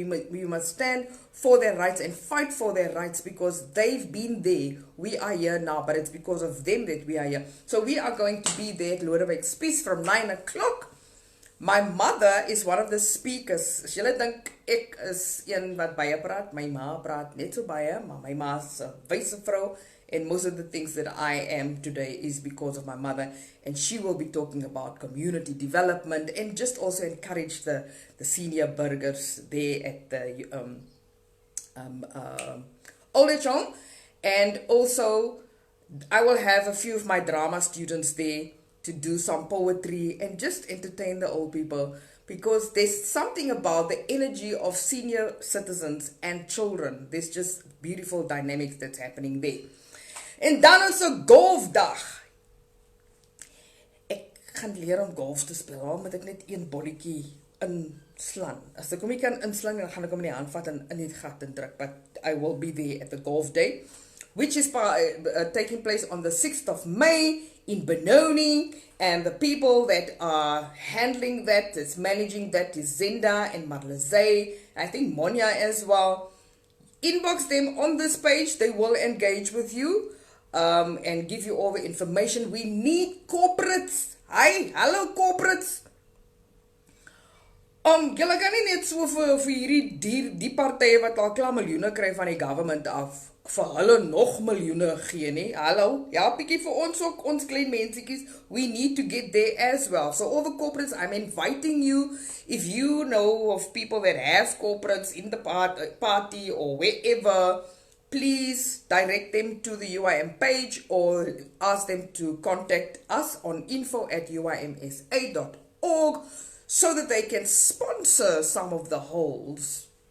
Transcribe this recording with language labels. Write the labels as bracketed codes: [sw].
[en] We must stand for their rights and fight for their rights, because they've been there. We are here now, but it's because of them that we are here. So we are going to be there at Lodewijk's Peace from 9 o'clock. My mother is one of the speakers. [af] As julle dink ek is een wat baie praat, my ma praat net so baie, maar my ma is 'n wyse vrou. [en] And most of the things that I am today is because of my mother. And she will be talking about community development and just also encourage the senior burgers there at the old age home. And also, I will have a few of my drama students there to do some poetry and just entertain the old people. Because there's something about the energy of senior citizens and children. There's just beautiful dynamics that's happening there. [af] En dan is 'n golfdag. Ek gaan leer om golf te speel. Al moet ek net een bolletjie inslaan. As ek hom nie kan inslaan, dan gaan ek hom in die hand vat en in die gat indruk. [en] But I will be there at the golf day, which is taking place on the 6th of May in Benoni. And the people that are handling that, that's managing that, is Zenda and Marlezay. I think Monia as well. Inbox them on this page. They will engage with you. And give you all the information. We need corporates. Hi, hello corporates. [af] Julle kan nie net so vir hierdie die partye wat al klaar miljoene kry van die government af, vir hulle nog miljoene gee nie. Hallo, ja, bietjie vir ons ook, ons klein mensietjies. [en] We need to get there as well. So all the corporates, I'm inviting you, if you know of people that have corporates in the party or wherever, please direct them to the UIM page or ask them to contact us on info@uimsa.org so that they can sponsor some of the holes.